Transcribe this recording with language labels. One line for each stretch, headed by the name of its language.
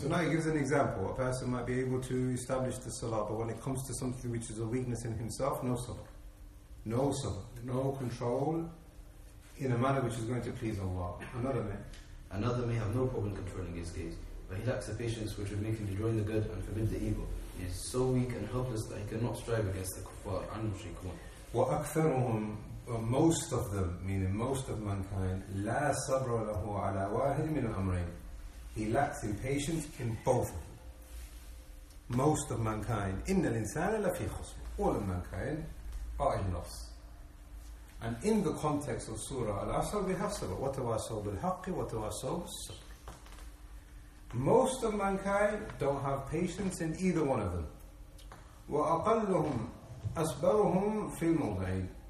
English: So now he gives an example. A person might be able to establish the salah, but when it comes to something which is a weakness in himself, no salah. No salah. No control in a manner which is going to please Allah. Another may have no problem controlling his gaze, but he lacks the patience which would make him enjoy the good and forbid the evil. He is so weak and helpless that he cannot strive against the kuffar and mushrikun.
Arabic: وَأَكْثَرُهُمْ
English: most of them, meaning most of mankind,
Arabic: لَا صَبْرَ لَهُ عَلَىٰ وَاهِدٍ مِنْ الْأَمْرَيْنِ.
English: He lacks in patience in both of them. Most of mankind,
Arabic: إِنَّ الْإِنسَانَ لَفِي خُسْرٍ.
English: All of mankind are in loss. And in the context of Surah Al-Asr, we have Surah
Arabic: وَتَوَاسَوْ بِالْحَقِّ وَتَوَاسَوْ بِالصَّبْرِ.
English: Most of mankind don't have patience in either one of them.
Arabic: وَأَقَلُّهُمْ أَصْبَرُهُمْ فِي الْمَوْضَعِينَ.